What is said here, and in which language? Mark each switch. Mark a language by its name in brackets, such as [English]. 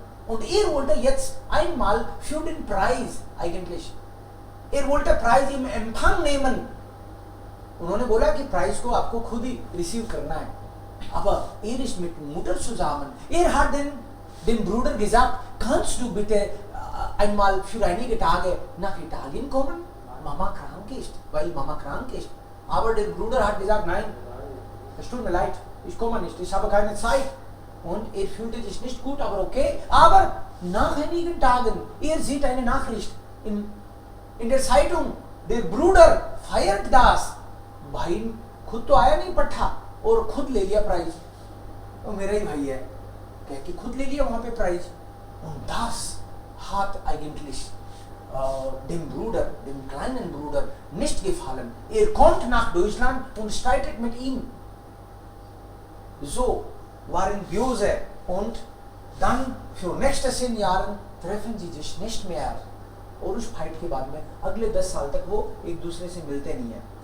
[German] Und wollte jetzt einmal für den Preis eigentlich. Wollte Preis im Empfang nehmen. [Hindi] उन्होंने बोला कि price को आपको खुद ही रिसीव करना है. [German] Aber ist mit Mutter zusammen. Hat dem Bruder gesagt, kannst du bitte einmal für einige Tage nach Italien kommen? Mama krank ist, weil Mama krank ist. Aber der Bruder hat gesagt, nein, es tut mir leid, ich komme nicht, ich habe keine Zeit. Und fühlte sich nicht gut, aber okay. Aber nach einigen Tagen, sieht eine Nachricht in der Zeitung, der Bruder feiert das. [Hindi] भाई खुद तो आया नहीं पट्टा और खुद ले लिया प्राइज. और मेरा ही भाई है कह कि खुद ले लिया वहां पे prize. [German] Und das hat eigentlich dem kleinen Bruder nicht gefallen. Kommt nach Deutschland und streitet mit ihm. So waren böse und dann für nächste 10 Jahren treffen sie sich nicht mehr. [Hindi] और उस फाइट के बाद में अगले 10 साल तक वो एक दूसरे से मिलते नहीं है.